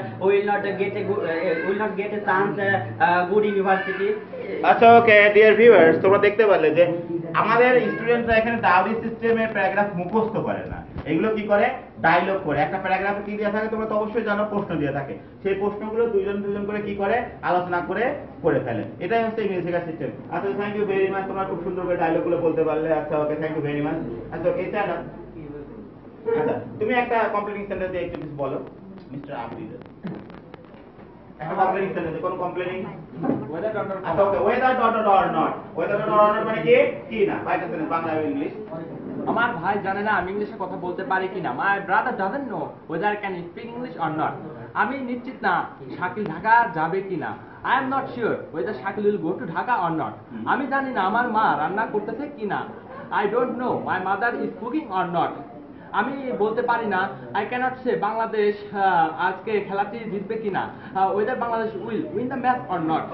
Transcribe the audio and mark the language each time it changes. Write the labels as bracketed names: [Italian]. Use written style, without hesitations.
[English] We will not get a chance good university. [Bangla] আচ্ছা, ওকে। Dear viewers, তোমরা দেখতে পারলে যে আমাদের স্টুডেন্টরা এখানে ডাউরি সিস্টেমের প্যারাগ্রাফ মুখস্থ করে না, এগুলো কি করে? ডায়লগ করে। একটা প্যারাগ্রাফে কি দেওয়া থাকে তোমরা তো অবশ্যই জানো, প্রশ্ন দেওয়া থাকে। সেই প্রশ্নগুলো দুজন করে কি করে আলোচনা করে ফেলে। এটাই হচ্ছে ইংরেজি শেখার সিস্টেম। আচ্ছা, থ্যাংক ইউ ভেরি মাচ। তোমরা খুব সুন্দর করে ডায়লগগুলো বলতে পারলে। আচ্ছা, ওকে, থ্যাংক ইউ ভেরি মাচ। আচ্ছা, ওকে, স্ট্যান্ড আপ। আচ্ছা, তুমি একটা কমপ্লিটিং সেন্টেন্স দিয়ে একটু কিছু বলো মিস্টার আফরিদ। একটা কমপ্লিটিং সেন্টেন্স, কোন কমপ্লিটিং? আচ্ছা, ওকে। Weather dot or not. Weather dot or not মানে কি না? বাইটা সেন্টেন্স বাংলা আর ইংলিশ। আমার ভাই জানে না আমি ইংলিশে কথা বলতে পারি কিনা। [English] My brother doesn't know whether I can speak English or not. [Bangla] আমি নিশ্চিত না শাকিল ঢাকা যাবে কিনা। [English] I am not sure whether Shakil will go to Dhaka or not. [Bangla] আমি জানি না আমার মা রান্না করতেছে কিনা। [English] I don't know my mother is cooking or not. [Bangla] আমি বলতে পারি না, [English] I cannot say [Bangla] বাংলাদেশ আজকে খেলাটি জিতবে কিনা, [English] Whether Bangladesh will win the match or not.